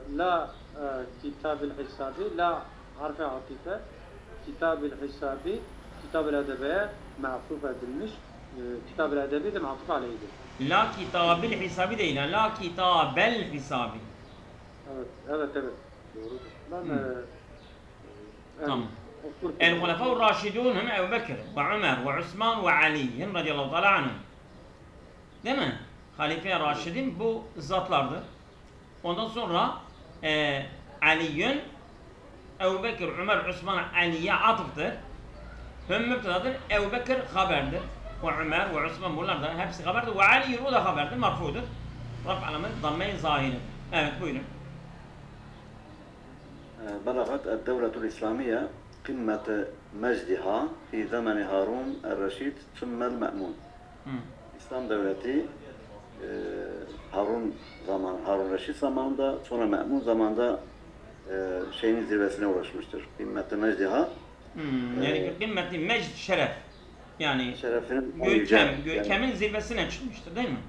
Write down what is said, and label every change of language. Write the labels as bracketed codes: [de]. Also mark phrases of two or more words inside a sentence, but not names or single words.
[tr] La kitab-ı hisabi la harfi atife kitab-ı hisabi kitab-ı edebeye ma'tuf edilmiş. Kitab-ı edebi de ma'tuf aleyhidir. [ar] لا كتاب الحساب [tr] değil, [ar] لا كتاب الحساب. [tr] Evet. Evet. Evet. Doğrudur. Ben Tamam. [ar] الخلفاء الراشدون هم أبو بكر وعمر وعثمان وعلي رضي الله تعالى عنهم. [tr] Değil mi? Halife Raşidin bu zatlardır. Ondan sonra Ali'ün Ebu Bekir, Ömer, Osman, Ali'ye atıftır. Hüm müptedadır. Ebu Bekir haberdir. Ve Ömer ve Osman bunlar da hepsi haberdir. Ve Ali o da haberdir. Marfudur. Raf alamet damme-i zahiri. Evet buyurun. [ar] بلغت الدولة الإسلامية قمة مجدها في زمن هارون الرشيد ثم المأمون. [tr] İslam Devleti Harun Reşit zamanında, sonra Me'mun zamanında şeyin zirvesine ulaşmıştır. [ar] قمة مجدها. [tr] Yani [ar] قمة مجد [tr] şeref. Yani şerefinin görkemin yani, zirvesine çıkmıştır değil mi?